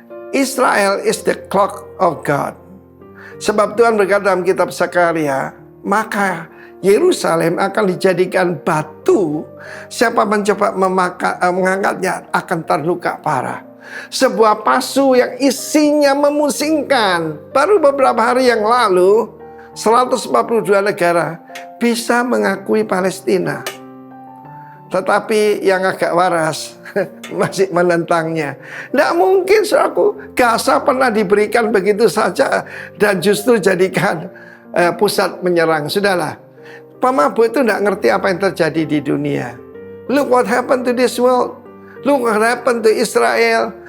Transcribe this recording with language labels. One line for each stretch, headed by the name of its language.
English: Israel is the clock of God.
Indonesian: Sebab Tuhan berkata dalam kitab Zakaria, maka Yerusalem akan dijadikan batu, siapa mencoba mengangkatnya akan terluka parah. Sebuah pasu yang isinya memusingkan. Baru beberapa hari yang lalu 142 negara bisa mengakui Palestina. Tetapi yang agak waras masih menentangnya. Tidak mungkin, saudaraku, Gaza pernah diberikan begitu saja dan justru jadikan pusat menyerang. Sudahlah, pemabuk itu tidak ngerti apa yang terjadi di dunia.
English: Look what happened to this world. Look what happened to Israel.